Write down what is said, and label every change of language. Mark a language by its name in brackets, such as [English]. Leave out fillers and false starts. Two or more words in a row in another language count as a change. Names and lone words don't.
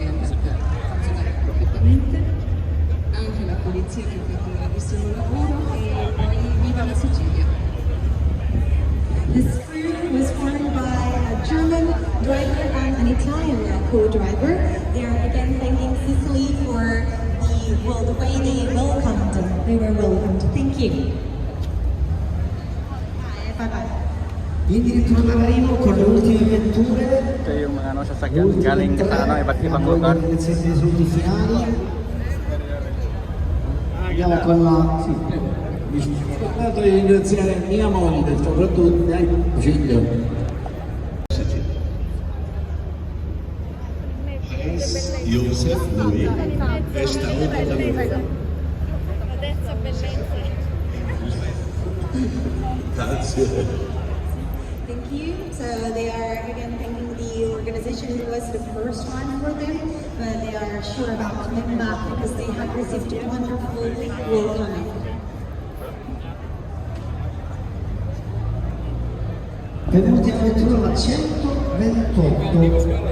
[Italian] ha funzionato perfettamente, anche la polizia che ha fatto un grandissimo lavoro e poi viva la Sicilia! [English] This crew was formed by a German driver and an Italian co-driver. They are again thanking Sicily for the way they welcomed them. They were welcomed. Thank you. Bye bye. [Italian] Addirittura d'arrivo con le ultime vetture. [Filipino] Ito yung mga sasakyan galing iba't ibang lugar. [Italian] Le risultati finali. Andiamo con la... Mi sono scordato di ringraziare mia moglie, soprattutto Giglio. Joseph Louis è stato Adesso bellezza. Grazie. [English] Thank you. So they are again thanking the organization. It was the first time for them, but they are sure about coming back because they have received a wonderful welcome. [Italian] Benvenuti all'avventura 128.